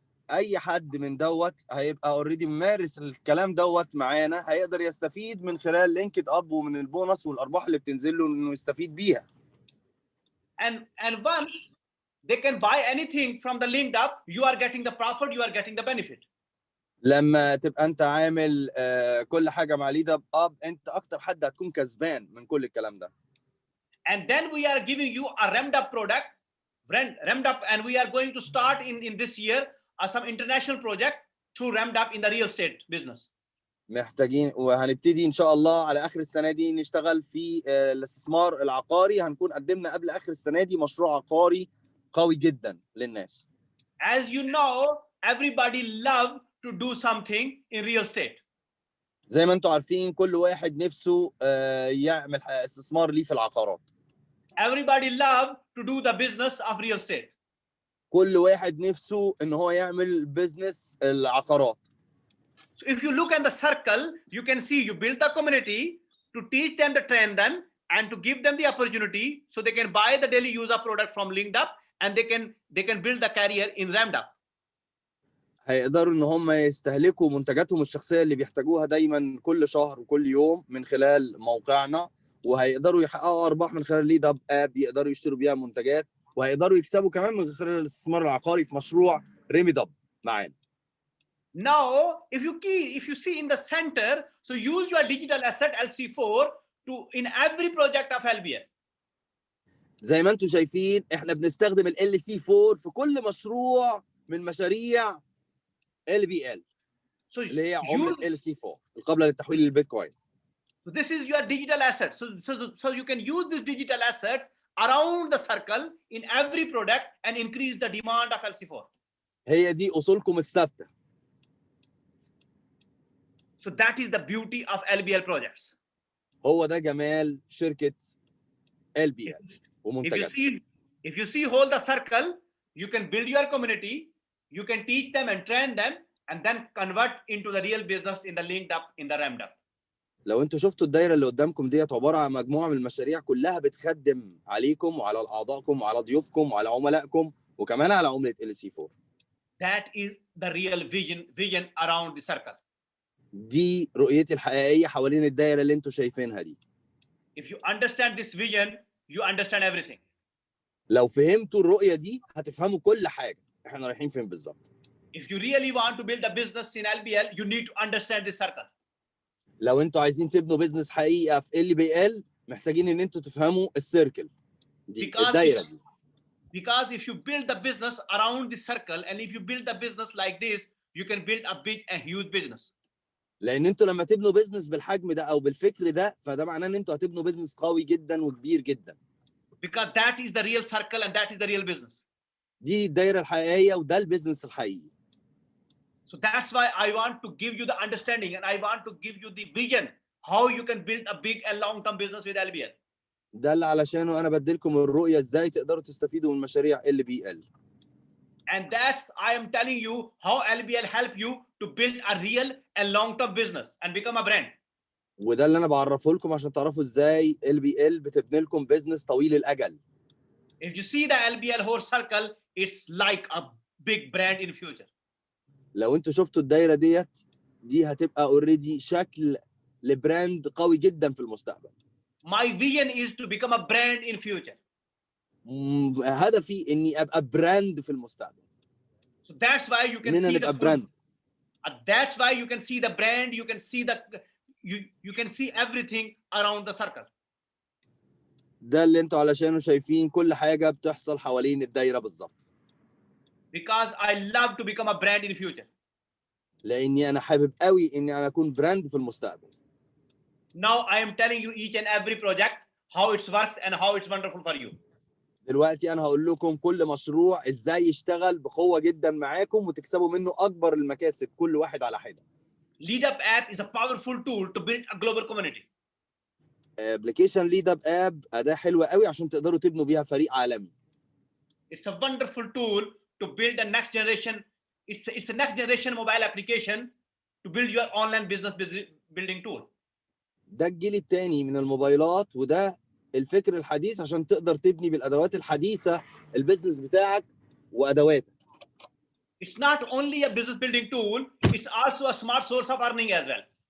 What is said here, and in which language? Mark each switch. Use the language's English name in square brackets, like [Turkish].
[Arabic] اي حد من دوت هيبقى اوريدي ممارس الكلام دوت معانا هيقدر يستفيد من خلال لينكد اب ومن البونص والارباح اللي بتنزل له انه يستفيد بيها. [English] And once they can buy anything from the LinkedIn, you are getting the profit, you are getting the benefit. [Arabic] لما تبقى انت عامل كل حاجه مع ليد اب انت اكتر حد هتكون كسبان من كل الكلام ده. [English] And then we are giving you a REMDUP product, REMDUP, and we are going to start in this year some international project through REMDUP in the real estate business. [Arabic] محتاجين وهنبتدي ان شاء الله على اخر السنه دي نشتغل في الاستثمار العقاري. هنكون قدمنا قبل اخر السنه دي مشروع عقاري قوي جدا للناس. [English] As you know, everybody love to do something in real estate. [Arabic] زي ما انتم عارفين كل واحد نفسه يعمل استثمار ليه في العقارات. [English] Everybody love to do the business of real estate. [Arabic] كل واحد نفسه ان هو يعمل بزنس العقارات. [English] So if you look at the circle, you can see you build the community to teach them, to train them, and to give them the opportunity so they can buy the daily user product from LinkedUp and they can build the career in RAMDUP. [Arabic] هيقدروا ان هم يستهلكوا منتجاتهم الشخصيه اللي بيحتاجوها دايما كل شهر وكل يوم من خلال موقعنا، وهيقدروا يحققوا ارباح من خلال ليد اب يقدروا يشتروا بيها منتجات، وهيقدروا يكسبوا كمان من خلال الاستثمار العقاري في مشروع ريميد اب معانا. [English] Now, if you see in the center, so use your digital asset LC4 to in every project of LBL. [Arabic] زي ما انتم شايفين احنا بنستخدم ال LC4 في كل مشروع من مشاريع LBL اللي هي عملة LC4 القابلة للتحويل للبيتكوين. [English] So this is your digital asset. So you can use this digital assets around the circle in every product and increase the demand of LC4. [Arabic] هي دي أصولكم الثابتة. [English] So that is the beauty of LBL projects. [Arabic] هو ده جمال شركة LBL ومنتجاتها. [English] If you see hold the circle, you can build your community, you can teach them and train them, and then convert into the real business in the linked up in the ramped up. [Arabic] لو انتوا شفتوا الدايره اللي قدامكم ديت عباره عن مجموعه من المشاريع كلها بتخدم عليكم وعلى اعضائكم وعلى ضيوفكم وعلى عملائكم وكمان على عمله LC4. [English] That is the real vision around the circle. [Arabic] دي رؤيتي الحقيقيه حوالين الدايره اللي انتوا شايفينها دي. [English] If you understand this vision, you understand everything. [Arabic] لو فهمتوا الرؤيه دي هتفهموا كل حاجه احنا رايحين فين بالظبط. [English] If you really want to build a business in LBL, you need to understand this circle. [Arabic] لو انتوا عايزين تبنوا بيزنس حقيقه في LBL محتاجين ان انتوا تفهموا السيركل دي الدايره دي. [English] Because if you build the business around this circle and if you build the business like this, you can build a big and huge business. [Arabic] لان انتوا لما تبنوا بيزنس بالحجم ده او بالفكر ده فده معناه ان انتوا هتبنوا بيزنس قوي جدا وكبير جدا. [English] Because that is the real circle and that is the real business. [Arabic] دي الدايره الحقيقيه وده البيزنس الحقيقي. [English] So that's why I want to give you the understanding and I want to give you the vision how you can build a big and long-term business with LBL. [Arabic] ده اللي علشانه انا بديلكم الرؤيه ازاي تقدروا تستفيدوا من مشاريع LBL. [English] And that's I am telling you how LBL help you to build a real and long-term business and become a brand. [Arabic] وده اللي انا بعرفه لكم عشان تعرفوا ازاي LBL بتبني لكم بيزنس طويل الاجل. [English] If you see the LBL whole circle, it's like a big brand in future. [Arabic] لو انتوا شفتوا الدايره دي هتبقى اوريدي شكل لبراند قوي جدا في المستقبل. [English] My vision is to become a brand in future. [Arabic] هدفي اني ابقى براند في المستقبل. [English] So that's why you can [Arabic] اننا [English] see [Arabic] نبقى [English] the [Arabic] براند. [English] that's why you can see the brand, you can see you can see everything around the circle. [Arabic] ده اللي انتوا علشانه شايفين كل حاجه بتحصل حوالين الدايره بالظبط. [English] Because I love to become a brand in the future. [Arabic] لاني انا حابب قوي اني انا اكون براند في المستقبل. [English] Now I am telling you each and every project how it works and how it's wonderful for you. [Arabic] دلوقتي انا هقول لكم كل مشروع ازاي يشتغل بقوه جدا معاكم وتكسبوا منه اكبر المكاسب كل واحد على حده. [English] LeadUp app is a powerful tool to build a global community. [Arabic] ابلكيشن ليد اب اب اداه حلوه قوي عشان تقدروا تبنوا بيها فريق عالمي. [English] It's a wonderful tool to build a next generation. It's a next generation mobile application to build your online business building tool. [Arabic] ده الجيل الثاني من الموبايلات وده الفكر الحديث عشان تقدر تبني بالادوات الحديثه البيزنس بتاعك وادواتك. [English] It's not only a business building tool, it's also a smart source of earning as well.